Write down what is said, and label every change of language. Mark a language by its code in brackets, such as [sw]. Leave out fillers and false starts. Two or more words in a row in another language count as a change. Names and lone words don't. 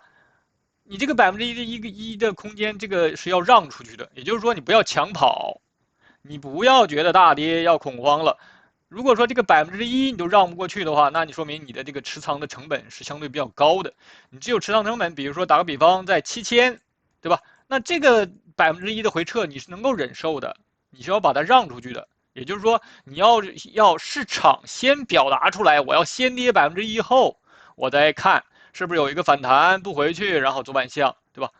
[zh] 你這個1%的空間，這個是要讓出去的，也就是說你不要搶跑，你不要覺得大跌要恐慌了。如果說這個1%你都讓不過去的話，那你說明你的這個持倉的成本是相對比較高的。你只有持倉成本，比如說打個比方在7000，對吧？那這個1%的回撤你是能夠忍受的，你是要把它讓出去的。也就是說，你要市場先表達出來，我要先跌1%後，我再看是不是有一個反彈不回去，然後走反向，對吧？